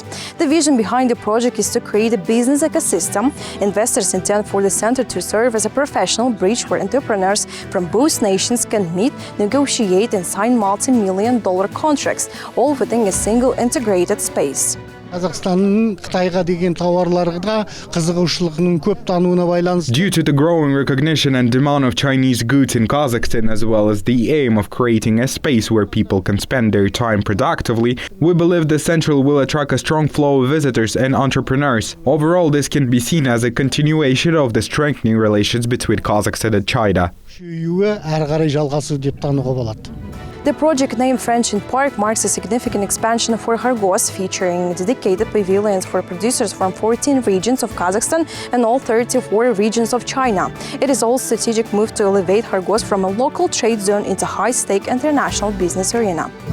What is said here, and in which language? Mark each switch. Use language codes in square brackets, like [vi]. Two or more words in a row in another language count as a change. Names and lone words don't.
[en] The vision behind the project is to create a business ecosystem. Investors intend for the center to serve as a professional bridge where entrepreneurs from both nations can meet, negotiate and sign multi-million-dollar contracts, all within a single integrated space. [kk] Kazakhstan'ın Қытайға деген тауарларға қызығушылығының көп тануына байланысты. [en] Due to the growing recognition and demand of Chinese goods in Kazakhstan, as well as the aim of creating a space where people can spend their time productively, we believe the central will attract a strong flow of visitors and entrepreneurs. Overall, this can be seen as a continuation of the strengthening relations between Kazakhstan and China. [kk] Әрі қарай жалғасу деп тануға болады. [en] The project named Friendship Park marks a significant expansion for Khargos, featuring dedicated pavilions for producers from 14 regions of Kazakhstan and all 34 regions of China. It is also a strategic move to elevate Khargos from a local trade zone into high-stake international business arena.